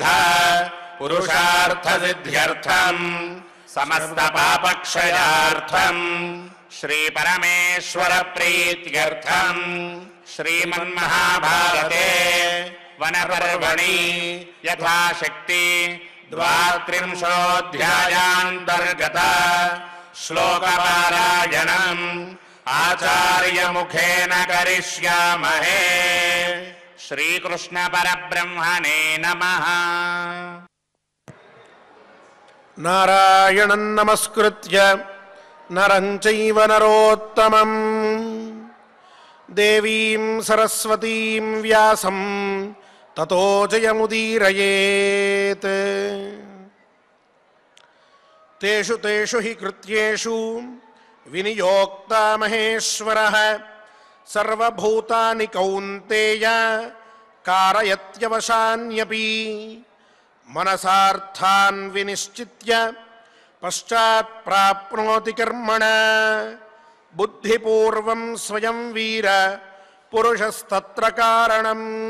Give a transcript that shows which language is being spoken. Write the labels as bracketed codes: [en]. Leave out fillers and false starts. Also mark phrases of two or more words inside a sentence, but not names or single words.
[sa] పురుషార్థ సిద్ధ్యర్థం సమస్త పాపక్షయార్థం శ్రీ పరమేశ్వర ప్రీత్యర్థం శ్రీమన్మహాభారతే వనపర్వణి యథాశక్తి 32ోऽధ్యాయాంతర్గత శ్లోకపారాయణం ఆచార్యముఖేన కరిష్యామహే. శ్రీకృష్ణ పరబ్రహ్మణే నమః. నారాయణం నమస్కృత్య నరం చైవ నరోత్తమం దేవీం సరస్వతీం వ్యాసం తతో జయముదీరయేత్. తేషు తేషు హి కృత్యేషు వినియోక్తా మహేశ్వరః సర్వభూతాని కౌంతేయ కారయత్యవశాన్యపి మనసార్థాన్ వినిశ్చిత్య పశ్చాత్ ప్రాప్నోతి కర్మణ బుద్ధిపూర్వం స్వయం వీర పురుషస్తత్ర కారణం.